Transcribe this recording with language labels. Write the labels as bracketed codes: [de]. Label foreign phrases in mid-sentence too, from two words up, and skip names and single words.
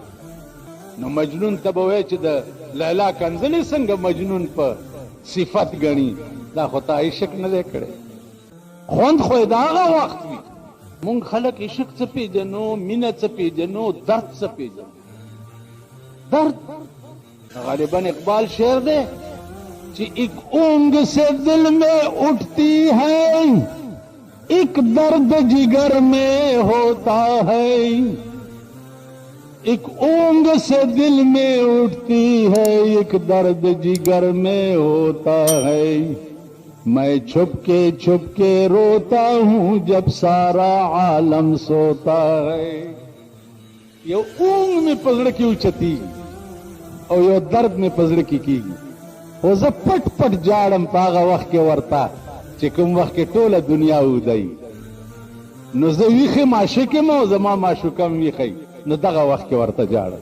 [ps] نو مجنون ته به وایي چې د لیلا کنځلې څنګه مجنون په صفت ګڼي دا خو تا عشق نه دی کړی. خوند خو یې د هغه وخت وي. مونږ خلک عشق څه پېژنو، مینه څه پېژنو، درد څه پېژنو. درد غالباً اقبال شعر دی چې [ur] ایک اونگ سے دل میں اٹھتی ہے ایک درد جگر میں ہوتا ہے ایک اونگ سے دل میں اٹھتی ہے ایک درد جگر میں ہوتا ہے میں چھپ کے روتا ہوں جب سارا عالم سوتا ہے. [ps] یو اونگ میں پزړه کې اوچتي او یو درد میں پزړه کې کیږي او زه پټ پټ جاړم په هغه وخت کې ورته چې کوم وخت کې ټوله دنیا ودی نو زه ویښه معشوق یم او زما معشوقه هم ویښی نو دغه وخت کې ورته جاړم.